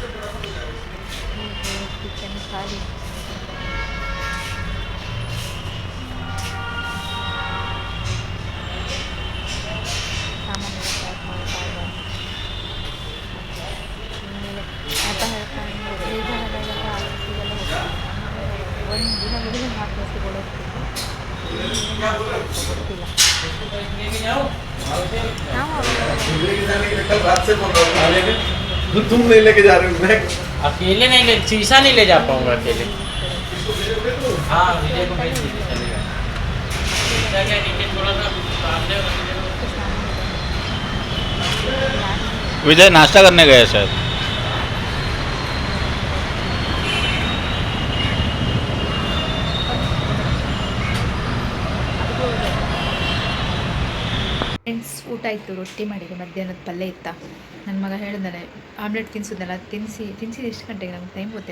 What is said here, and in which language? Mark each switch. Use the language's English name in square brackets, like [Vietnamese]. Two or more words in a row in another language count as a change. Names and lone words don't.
[Kannada] ಕಿಚನ್ ಖಾಲಿ. ಸಾಮಾನೆಲ್ಲ ಪ್ಯಾಕ್ ಮಾಡ್ತಾ ಇದ್ದಾರೆ. ಆಮೇಲೆ ಅಪ್ಪ ಹೇಳ್ತಾನೆ, ಬೇಜಾರಾದಾಗೆಲ್ಲ ಆಫೀಸಿಗೆಲ್ಲ ಹೋಗ್ತೀನಿ. ಒಂದು ದಿನ ಮೊದಲು ಆಫೀಸಿಗೆ ಓಡೋಗ್ತಿದ್ದೆ. ಗೊತ್ತಿಲ್ಲ. [Hindi] तुम नहीं लेके जा रहे हो? मैं अकेले नहीं ले, शीशा नहीं ले जा पाऊंगा अकेले। हाँ विजय को भेज दीजिए, चलेगा। शीशा क्या नीचे थोड़ा सा सामने। विजय नाश्ता करने गए शायद। [Kannada] ಫ್ರೆಂಡ್ಸ್ ಊಟ ಇತ್ತು, ರೊಟ್ಟಿ ಮಾಡಿದೆ, ಮಧ್ಯಾಹ್ನದ ಪಲ್ಯ ಇತ್ತ. ನನ್ನ ಮಗ ಹೇಳಿದಾನೆ ಆಮ್ಲೆಟ್ ತಿನ್ನಿಸಿದ್ನಲ್ಲ, ತಿನ್ನಿಸಿದ ಎಷ್ಟು ಗಂಟೆಗೆ ನಮ್ಗೆ ಟೈಮ್ ಗೊತ್ತಿಲ್ಲ.